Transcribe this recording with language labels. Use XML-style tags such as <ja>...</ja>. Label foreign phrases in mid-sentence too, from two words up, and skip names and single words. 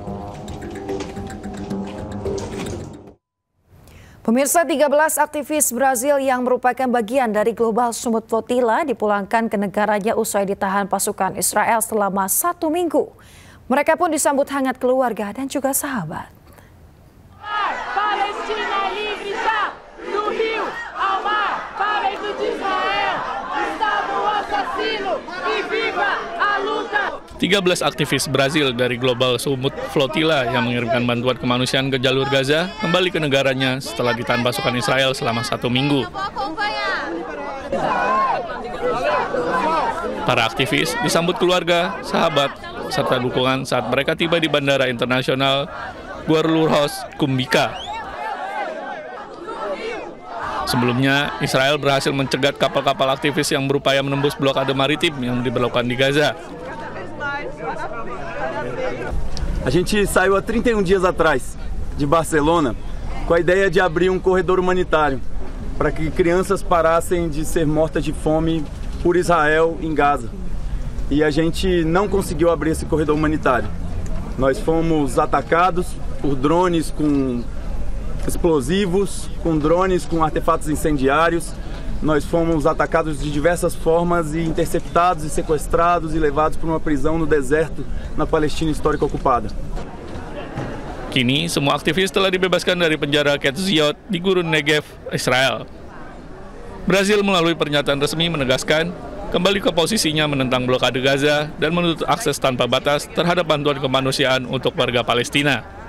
<id>Pemirsa, 13 aktivis Brazil yang merupakan bagian dari Global Summit Flotilla dipulangkan ke negaranya usai ditahan pasukan Israel selama 1 minggu. Mereka pun disambut hangat keluarga dan juga sahabat.</id> <pt>Palestina livre já, do rio ao mar, para o de Israel, Estado assassino e viva a luta.</pt> <id>13 aktivis Brazil dari Global Summit Flotilla yang mengirimkan bantuan kemanusiaan ke jalur Gaza kembali ke negaranya setelah ditahan pasukan Israel selama 1 minggu. Para aktivis disambut keluarga, sahabat, serta dukungan saat mereka tiba di Bandara Internasional Guarulhos Kumbika. Sebelumnya, Israel berhasil mencegat kapal-kapal aktivis yang berupaya menembus blokade maritim yang diberlakukan di Gaza.</id> <pt>A gente saiu há 31 dias atrás de Barcelona com a ideia de abrir corredor humanitário para que crianças parassem de ser mortas de fome por Israel em Gaza. E a gente não conseguiu abrir esse corredor humanitário. Nós fomos atacados por drones com explosivos, com drones com artefatos incendiários. Nós fomos atacados de diversas formas e interceptados e sequestrados e levados para uma prisão no deserto na Palestina histórica ocupada.</pt> <id>Kini, semua aktivis telah dibebaskan dari penjara Ketziot di Gurun Negev, Israel. Brazil melalui pernyataan resmi menegaskan kembali ke posisinya menentang blokade Gaza dan menutup akses tanpa batas terhadap bantuan kemanusiaan untuk warga Palestina.</id>